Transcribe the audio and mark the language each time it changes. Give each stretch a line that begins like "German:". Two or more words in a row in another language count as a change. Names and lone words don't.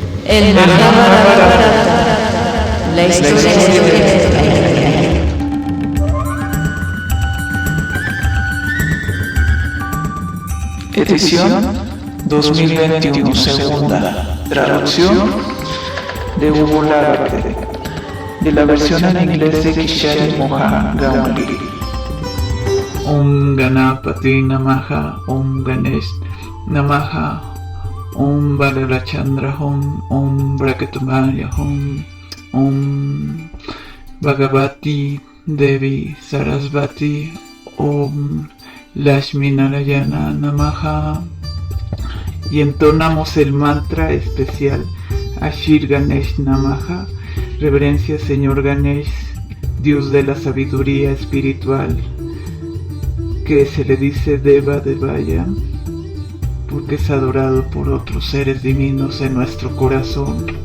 Spanish: El Mahabharata, la historia de Edición 2021, segunda. Traducción de Hugo Lagarte, de la versión en inglés de Kishore Mohan Gamli.
Sanskrit: ॐ गणपति नमः, ॐ गणेश नमः, ॐ बलरचन्द्र होम्, ॐ ब्रकतुमय होम्, ॐ भगवति देवि सरस्वति, ॐ लक्ष्मी नारायण नमः.
Spanish: Y entonamos el mantra especial
Sanskrit: आशिर् गणेश नमः,
Spanish: reverencia Señor Ganesh, Dios de la sabiduría espiritual, que se le dice
Sanskrit: देव देवाय,
Spanish: porque es adorado por otros seres divinos en nuestro corazón.